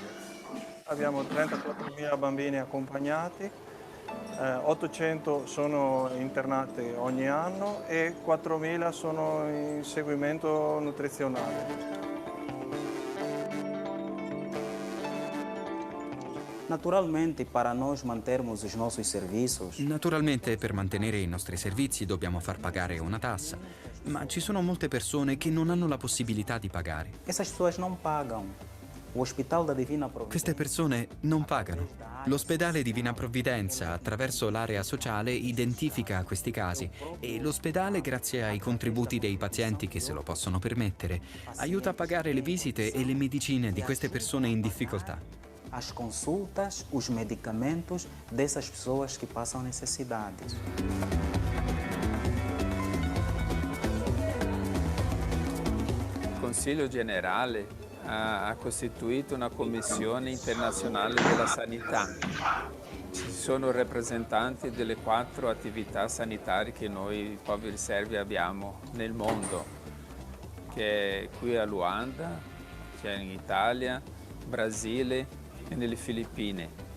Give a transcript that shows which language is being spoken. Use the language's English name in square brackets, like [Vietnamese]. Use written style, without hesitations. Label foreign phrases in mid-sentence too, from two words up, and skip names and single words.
[Italian] Abbiamo 34.000 bambini accompagnati, 800 sono internati ogni anno e 4.000 sono in seguimento nutrizionale. [Portuguese] Naturalmente, para nós mantermos os nossos serviços. [Italian] Naturalmente, per mantenere i nostri servizi dobbiamo far pagare una tassa, ma ci sono molte persone che non hanno la possibilità di pagare. [Portuguese] Essas pessoas não pagam. O Hospital da Divina Provvidenza. [Italian] Queste persone non pagano. L'ospedale Divina Provvidenza, attraverso l'area sociale, identifica questi casi e l'ospedale, grazie ai contributi dei pazienti che se lo possono permettere, aiuta a pagare le visite e le medicine di queste persone in difficoltà. [Portuguese] As consultas, os medicamentos dessas pessoas que passam necessidades. [Italian] Il Consiglio Generale ha costituito una Commissione Internazionale della Sanità. Ci sono rappresentanti delle 4 attività sanitarie che noi poveri serbi abbiamo nel mondo, che è qui a Luanda, c'è in Italia, Brasile e nelle Filippine.